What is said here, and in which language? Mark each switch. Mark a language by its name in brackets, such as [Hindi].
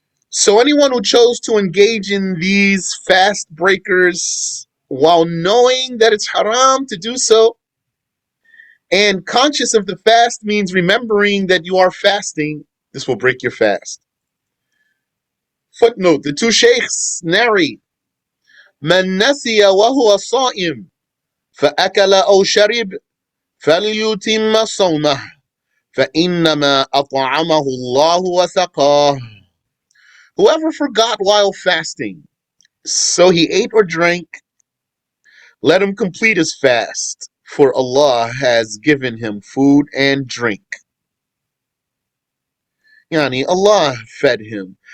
[English] So anyone who chose to engage in these fast breakers while knowing that it's haram to do so, and conscious of the fast means remembering that you are fasting, this will break your fast. Footnote, the two sheikhs narrate, [Arabic] من نسي وهو صائم فأكل أو شرب فليتم صومه فإنما أطعمه الله وسقاه. [English] Whoever forgot while fasting, so he ate or drank, let him complete his fast, for Allah has given him food and drink. Yani Allah fed him.